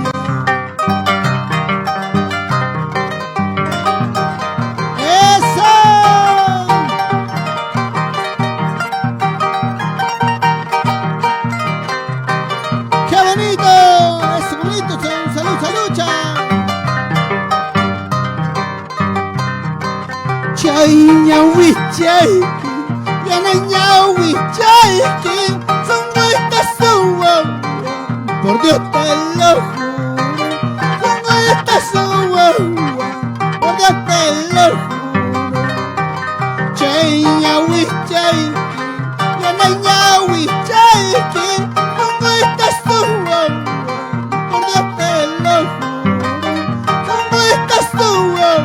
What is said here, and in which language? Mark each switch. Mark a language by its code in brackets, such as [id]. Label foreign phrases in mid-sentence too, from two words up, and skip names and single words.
[es] ¡Qué bonito! ¡Salud, salud, [qu] cha! Chay, ñaui, chay, yana, ñaui, chay, [es] son nuestras uvas. Por Dios te lo juro, son nuestras uvas. Por Dios te lo juro. [qu] Chay, ñaui, chay, yana, ñaui, chay, [es] son nuestras uvas. Por Dios te lo juro, son nuestras uvas.